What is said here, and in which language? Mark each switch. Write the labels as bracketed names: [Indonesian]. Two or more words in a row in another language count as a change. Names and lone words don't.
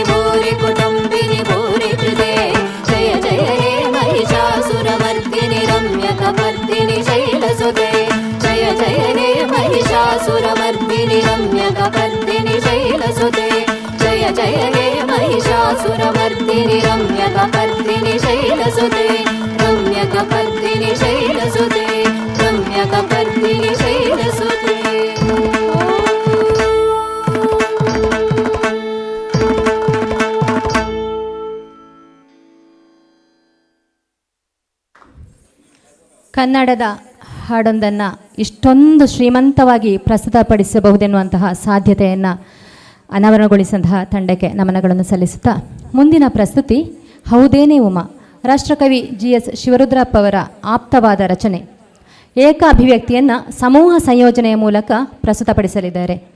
[Sanskrit] ಭೂರಿ ಕುಟುಂಬಿನಿ ಭೂರಿ ಕೃತೆ ಜಯ ಜಯ ಹೇ ಮಹಿಷಾಸುರಮರ್ದಿನಿ ರಮ್ಯಕಪರ್ದಿನಿ ಶೈಲಸುತೆ ಜಯ ಜಯ ಹೇ ಮಹಿಷಾಸುರಮರ್ದಿನಿ ರಮ್ಯಕಪರ್ದಿನಿ ಶೈಲಸುತೆ ಜಯ ಜಯ ಹೇ ಮಹಿಷಾಸುರಮರ್ದಿನಿ ರಮ್ಯಕಪರ್ದಿನಿ ಶೈಲಸುತೆ ರಮ್ಯಕಪರ್ದಿನಿ ಶೈಲಸುತೆ ರಮ್ಯಕಪರ್ದಿನಿ ಶೈಲಸುತೆ. [Kannada] ಕನ್ನಡದ ಹಾಡೊಂದನ್ನು ಇಷ್ಟೊಂದು ಶ್ರೀಮಂತವಾಗಿ ಪ್ರಸ್ತುತಪಡಿಸಬಹುದೆನ್ನುವಂತಹ ಸಾಧ್ಯತೆಯನ್ನು ಅನಾವರಣಗೊಳಿಸಿದಂತಹ ತಂಡಕ್ಕೆ ನಮನಗಳನ್ನು ಸಲ್ಲಿಸುತ್ತಾ ಮುಂದಿನ ಪ್ರಸ್ತುತಿ ಹೌದೇನೆ ಉಮಾ, ರಾಷ್ಟ್ರಕವಿ GS ಶಿವರುದ್ರಪ್ಪ ಅವರ ಆಪ್ತವಾದ ರಚನೆ. ಏಕ ಅಭಿವ್ಯಕ್ತಿಯನ್ನು ಸಮೂಹ ಸಂಯೋಜನೆಯ ಮೂಲಕ ಪ್ರಸ್ತುತಪಡಿಸಲಿದ್ದಾರೆ.